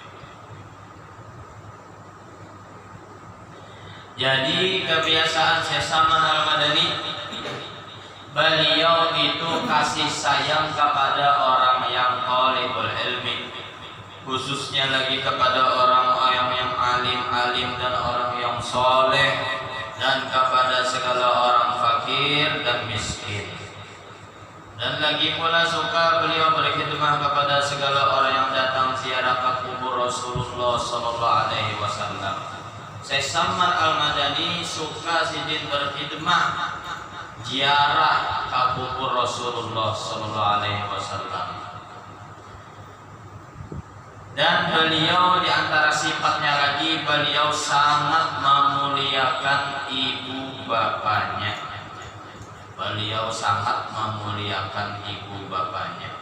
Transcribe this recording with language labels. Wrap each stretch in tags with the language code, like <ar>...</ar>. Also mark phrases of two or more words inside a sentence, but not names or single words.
<id>Jadi kebiasaan Syekh Salman Al-Madani, beliau itu kasih sayang kepada orang yang</id> <ar>طالب العلم,</ar> <id>khususnya lagi kepada orang yang alim dan orang yang soleh, dan kepada segala orang fakir dan miskin. Dan lagi pula suka beliau berkhidmah kepada segala orang yang datang ziarah ke kubur Rasulullah</id> <ar>صلى الله عليه وسلم.</ar> <id>Syekh Salman Al-Madani suka sidin berkhidmah ziarah ke kubur Rasulullah</id> <ar>صلى الله عليه وسلم.</ar> <id>Dan beliau di antara sifatnya lagi, beliau sangat memuliakan ibu bapaknya. Beliau sangat memuliakan ibu bapaknya.</id>